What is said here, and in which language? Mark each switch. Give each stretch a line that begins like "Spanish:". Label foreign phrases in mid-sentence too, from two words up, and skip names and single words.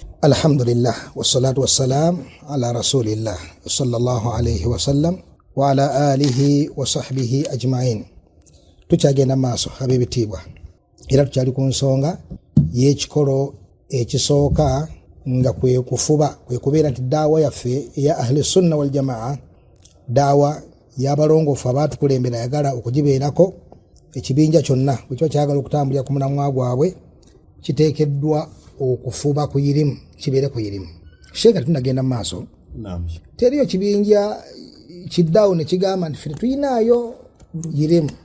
Arabic: الحمد لله والصلاة والسلام على رسول الله صلى الله عليه وسلم وعلى آله وصحبه أجمعين.
Ganda: Tukyagenda maaso habibitibwa era tukyali ku nsonga y'ekikolo ekisooka nga kwe kufuba kwe kubeera nti daawa yaffe ya
Arabic: أهل السنة والجماعة,
Ganda: daawa y'abalongoofu abaatukulembera yagala okugibeerako. Ekibinja kyonna bwe kiba kyagala okutambulira ku mulamwa gwabwe kiteekeddwa okufuba ku irimu, kibeere ku irimu. Sheeka tunagenda maaso, teriyo kibinja kiddaawo ne kigamba nti ffe tuyinaayo irimu.